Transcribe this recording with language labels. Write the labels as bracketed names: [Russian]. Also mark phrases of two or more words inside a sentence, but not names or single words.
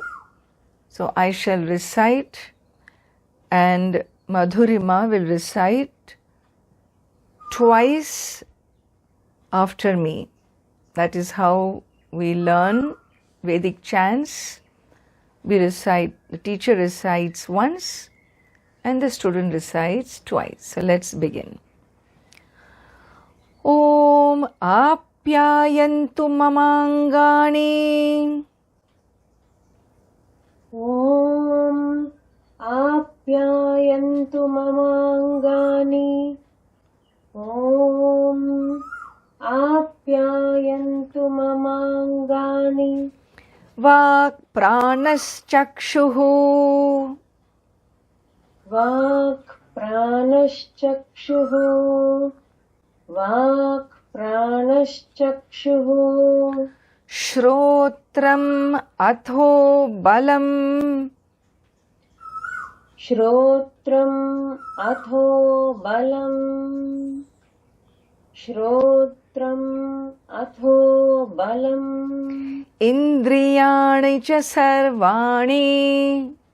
[English] So I shall recite and Madhurima will recite twice after me. That is how we learn Vedic chants. We recite, the teacher recites once and the student recites twice. So let's begin. [Sanskrit] ॐ आप्यायन्तु ममाङ्गानि. ॐ आप्यायन्तु ममाङ्गानि. ॐ आप्यायन्तु ममाङ्गानि. वाक् प्राणश्चक्षुः. वाक् प्राणश्चक्षुः. वाक् प्राणश्चक्षुः. श्रोत्रमथो बलम्. श्रोत्रमथो बलम्. श्रोत्रमथो बलम्. इन्द्रियाणि च सर्वाणि.